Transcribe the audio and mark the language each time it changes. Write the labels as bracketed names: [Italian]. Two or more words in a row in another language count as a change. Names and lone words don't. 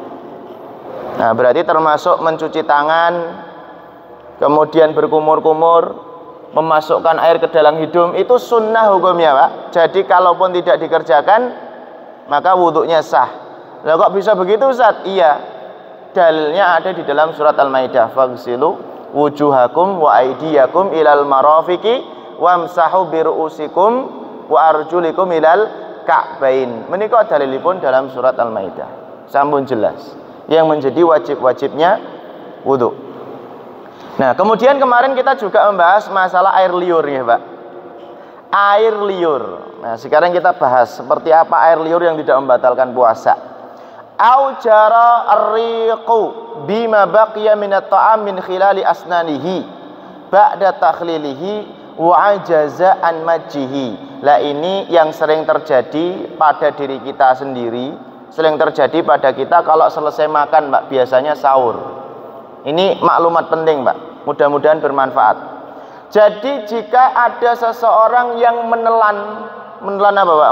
[Indonesian] Nah, berarti termasuk mencuci tangan, kemudian berkumur-kumur, memasukkan air ke dalam hidung, itu sunnah hukumnya Pak. Jadi kalaupun tidak dikerjakan, maka wudhunya sah. Lah kok bisa begitu Ustaz? Iya, dalilnya ada di dalam surat Al-Maidah, [Arabic] فاغسلوا وجوهكم وأيديكم إلى المرافق وامسحوا برءوسكم وأرجلكم إلى الكعبين. [Javanese] Menika dalilipun [Indonesian] dalam surat [Javanese] Al-Maidah. [Indonesian] Sampun jelas yang menjadi wajib-wajibnya wudhu. Nah, kemudian kemarin kita juga membahas masalah air liur ya Pak. Air liur. Nah, sekarang kita bahas seperti apa air liur yang tidak membatalkan puasa. [Arabic] أو جرى الريق بما بقي من الطعام من خلال أسنانه بعد تخليله وعجز عن مجه. [Indonesian] Lah ini yang sering terjadi pada diri kita sendiri, sering terjadi pada kita kalau selesai makan Pak, biasanya sahur. Ini maklumat penting Pak, mudah-mudahan bermanfaat. Jadi jika ada seseorang yang menelan apa Pak?